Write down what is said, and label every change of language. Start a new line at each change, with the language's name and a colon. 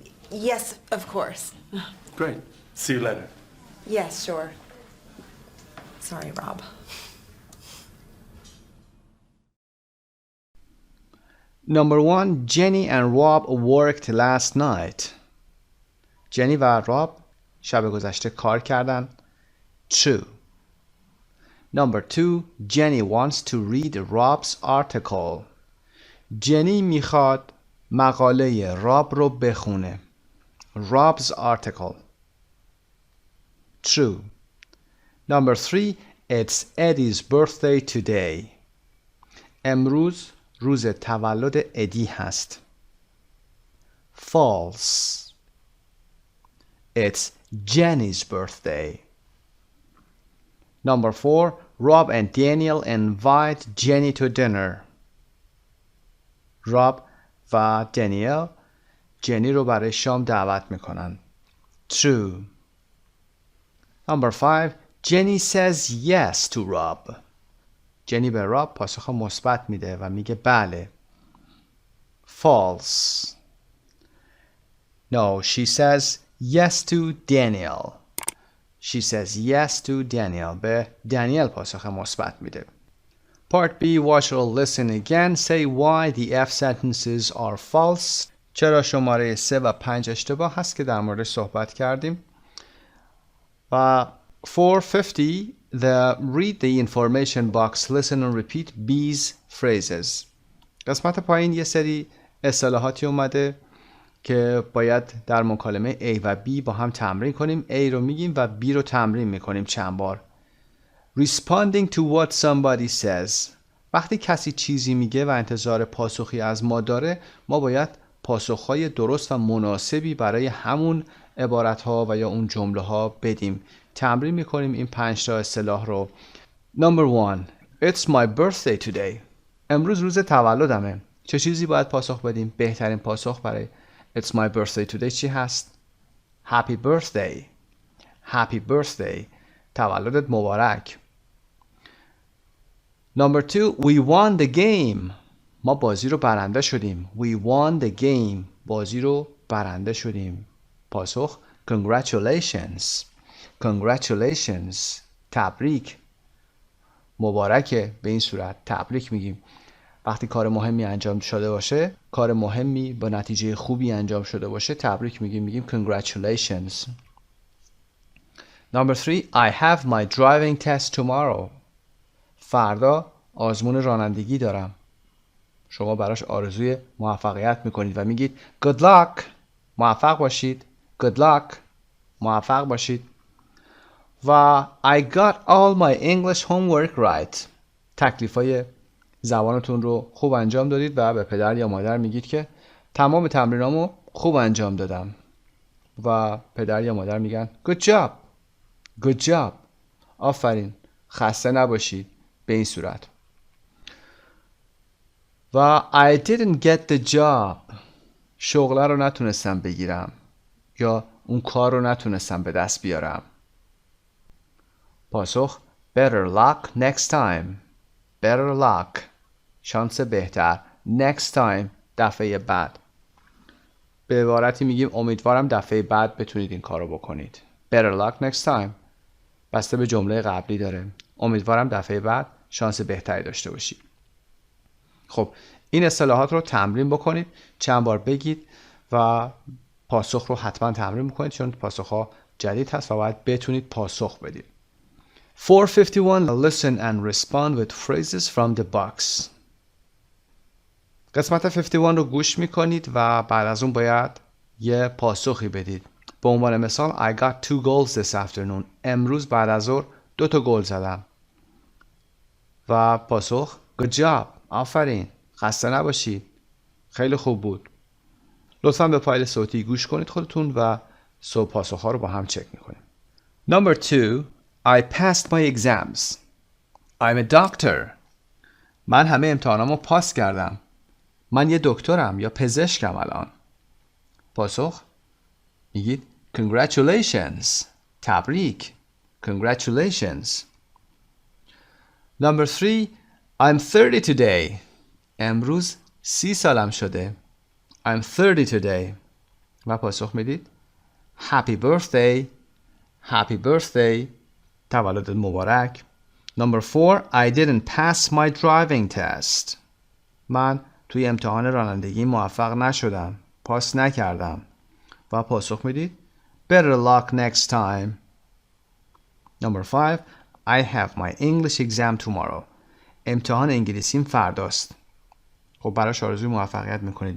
English: Yes, of course. Great. See you later. Yes, sure. Sorry, Rob. Number 1. Jenny and Rob worked last night.
Persian: جنی و راب شب گذشته کار کردن.
English: True. Number 2. Jenny wants to read Rob's article.
Persian: جنی میخواد مقاله راب رو بخونه.
English: Rob's article. True. Number 3. It's Eddie's birthday today.
Persian: امروز روز تولد ادی هست.
English: False. It's Jenny's birthday. Number 4. Rob and Daniel invite Jenny to dinner.
Persian: راب و دانیل جنی رو برای شام دعوت میکنن.
English: True. Number 5. Jenny says yes to Rob.
Persian: جنی به راب پاسخ مثبت میده و میگه بله.
English: False. No, she says yes to Daniel. She says yes to Daniel.
Persian: به دانیل پاسخ مثبت میده.
English: Part B. Watch or listen again. Say why the F sentences are false.
Persian: چرا شماره 3 و 5 اشتباه هست که در موردش صحبت کردیم.
English: و 450. Read the information box. Listen and repeat B's phrases.
Persian: قسمت پایین یه سری اصطلاحاتی اومده که باید در مکالمه A و B با هم تمرین کنیم. A رو میگیم و B رو تمرین میکنیم چند بار.
English: Responding to what somebody says.
Persian: وقتی کسی چیزی میگه و انتظار پاسخی از ما داره، ما باید پاسخهای درست و مناسبی برای همون عبارتها و یا اون جمله ها بدیم. تمرین میکنیم این 5 تا اصطلاح رو.
English: Number 1. It's my birthday today.
Persian: امروز روز تولدمه. چه چیزی باید پاسخ بدیم؟ بهترین پاسخ برای
English: It's my birthday today
Persian: چی هست؟
English: Happy birthday. Happy birthday.
Persian: تولدت مبارک.
English: Number 2. We won the game.
Persian: ما بازی رو برنده شدیم.
English: We won the game.
Persian: بازی رو برنده شدیم. پاسخ
English: Congratulations. Congratulations.
Persian: تبریک. مبارکه. به این صورت تبریک میگیم. وقتی کار مهمی انجام شده باشه، کار مهمی با نتیجه خوبی انجام شده باشه، تبریک میگیم
English: Congratulations. Number 3. I have my driving test tomorrow.
Persian: فردا آزمون رانندگی دارم. شما براش آرزوی موفقیت میکنید و میگید
English: Good luck.
Persian: موفق باشید.
English: Good luck.
Persian: موفق باشید.
English: و I got all my English homework right.
Persian: تکلیفای زبانتون رو خوب انجام دادید و به پدر یا مادر میگید که تمام تمرینامو خوب انجام دادم. و پدر یا مادر میگن
English: Good job. Good job.
Persian: آفرین. خسته نباشید. به این صورت.
English: و I didn't get the job.
Persian: شغله رو نتونستم بگیرم یا اون کار رو نتونستم به دست بیارم. پاسخ
English: Better luck next time. Better luck.
Persian: شانس بهتر.
English: Next time.
Persian: دفعه بعد. به عبارتی میگیم امیدوارم دفعه بعد بتونید این کار رو بکنید.
English: Better luck next time.
Persian: بسته به جمله قبلی داره. امیدوارم دفعه بعد شانس بهتری داشته باشید. خب این اصطلاحات رو تمرین بکنید. چند بار بگید و پاسخ رو حتما تمرین بکنید چون پاسخ ها جدید هست و باید بتونید پاسخ بدید.
English: 451. Listen and respond with phrases from the box.
Persian: قسمت 51 رو گوش میکنید و بعد از اون باید یه پاسخی بدید. به عنوان مثال
English: I got 2 goals this afternoon.
Persian: امروز بعد از ظهر 2 تا گل زدم. و پاسخ
English: Good job.
Persian: آفرین. خسته نباشید. خیلی خوب بود. لطفاً به فایل صوتی گوش کنید خودتون و پاسخ ها رو با هم چک میکنیم.
English: Number 2. I passed my exams. I'm a doctor.
Persian: من همه امتحانامو پاس کردم. من یه دکترم یا پزشکم الان. پاسخ میگید
English: Congratulations.
Persian: تبریک.
English: Congratulations. Number 3. I'm 30 today.
Persian: امروز 30 سالم شده.
English: I'm 30 today.
Persian: و پاسخ میدید
English: Happy birthday. Happy birthday.
Persian: تولدت مبارک.
English: Number 4. I didn't pass my driving test.
Persian: من توی امتحان رانندگی موفق نشدم. پاس نکردم. و پاسخ میدید
English: Better luck next time. Number 5. I have my English exam tomorrow.
Persian: امتحان انگلیسیم فرداست. خب براش آرزوی موفقیت میکنید.